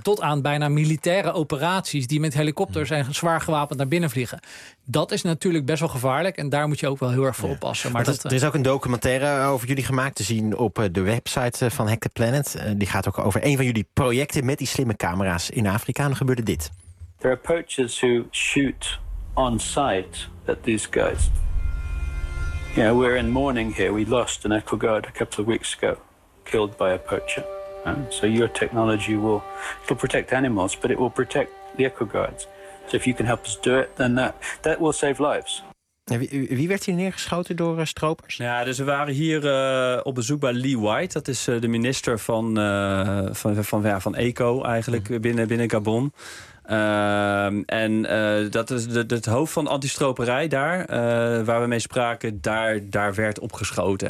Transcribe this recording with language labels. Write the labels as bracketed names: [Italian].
[Dutch] Tot aan bijna militaire operaties die met helikopters en zwaar gewapend naar binnen vliegen. Dat is natuurlijk best wel gevaarlijk en daar moet je ook wel heel erg voor oppassen. Maar er is ook een documentaire over jullie gemaakt te zien op de website van Hack the Planet. Die gaat ook over een van jullie projecten met die slimme camera's in Afrika. En dan gebeurde dit. [English] There are poachers who shoot on sight at these guys. Yeah, you know, we're in mourning here. We lost an echo guard a couple of weeks ago, killed by a poacher. And so your technology will protect animals, but it will protect the echo guards. So if you can help us do it, then that will save lives. [Dutch] Wie werd hier neergeschoten door stropers? Ja, dus we waren hier op bezoek bij Lee White. Dat is de minister van eco eigenlijk binnen Gabon. Dat is het hoofd van antistroperij daar, waar we mee spraken, daar werd opgeschoten.